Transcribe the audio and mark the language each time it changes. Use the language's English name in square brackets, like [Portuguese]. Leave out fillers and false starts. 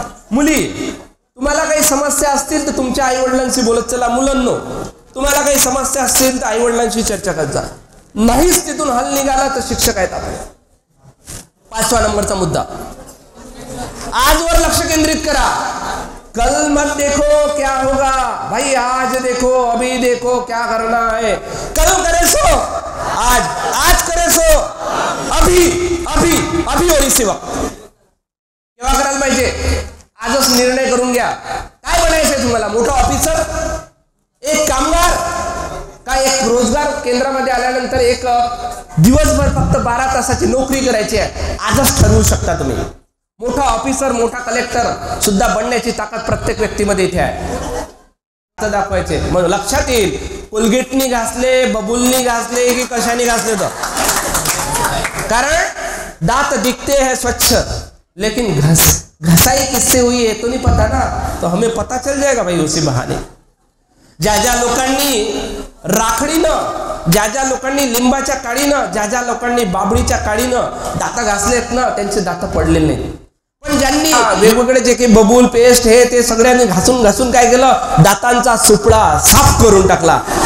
[Marathi] मुली, तुम्हाला काही समस्या असतील तर तुमच्या आई वडिलांशी बोलत चला. मुलांनो, तुम्हाला काही समस्या असतील तर आई वडिलांशी चर्चा करत जा. नाहीच तिथून हल निघाला तर शिक्षक आहेत आपले. 5वा नंबरचा मुद्दा, आजवर लक्ष केंद्रित करा. [Hindi] कल मत देखो क्या होगा भाई, आज देखो, अभी देखो क्या करना है. कल करे सो आज, आज करे सो अभी, अभी अभी और इसी वक्त. [Marathi] केव्हा करायला पाहिजे? आजच निर्णय करून घ्या. काय बनायचंय तुम्हाला? मोठा ऑफिसर, एक कामगार, का एक रोजगार केंद्रामध्ये आल्यानंतर एक दिवसभर फक्त 12 तासाची नोकरी करायची आहे? आजच ठरवू शकता तुम्ही. मोठा ऑफिसर, मोठा कलेक्टर सुद्धा बनण्याची ताकद प्रत्येक व्यक्तीमध्ये इथे आहे. दाखवायचे मग लक्षात येईल. कोलगेटनी घासले, बबुलनी घासले की कशाने घासले तर. [Hindi] कारण दांत दिखते हैं स्वच्छ, लेकिन घसाई किससे हुई है तो नहीं पता ना, तो हमें पता चल जाएगा भाई उसी बहाने. [Marathi] ज्या ज्या लोकांनी राखडीनं, ज्या ज्या लोकांनी लिंबाच्या काडीनं, ज्या ज्या लोकांनी बाबळीच्या काडीनं दात घासलेत ना, त्यांचे दात पडलेले नाही. पण ज्यांनी वेगवेगळे जे काही बबूल पेस्ट हे ते सगळ्यांनी घासून घासून काय केलं, दातांचा सुपडा साफ करून टाकला.